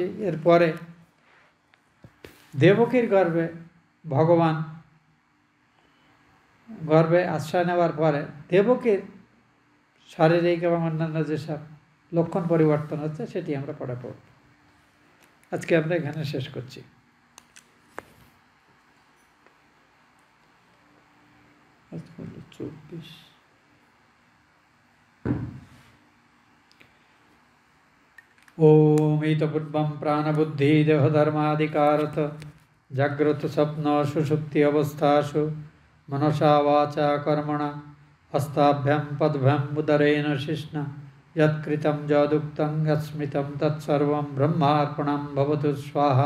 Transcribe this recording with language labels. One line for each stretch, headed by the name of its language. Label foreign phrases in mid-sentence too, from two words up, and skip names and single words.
Bangla: এরপরে দেবকীর গর্ভে ভগবান গর্ভে আশ্রয় নেওয়ার পরে দেবকীর শারীরিক এবং অন্যান্য যেসব লক্ষণ পরিবর্তন হচ্ছে সেটি আমরা পড়ে পড়ব। আজকে আমরা এখানে শেষ করছি।
Sanskrit: ओम इतपूर्वं प्राणबुद्धि देहधर्मादिकारत जाग्रत स्वप्न सुषुप्ति अवस्थासु मनसा वाचा कर्मणा हस्ताभ्यां पद्भ्यां उदरेण शिष्णा यत्कृतं यदुक्तं यत्स्मृतं तत्सर्वं ब्रह्मार्पणं भवतु स्वाहा।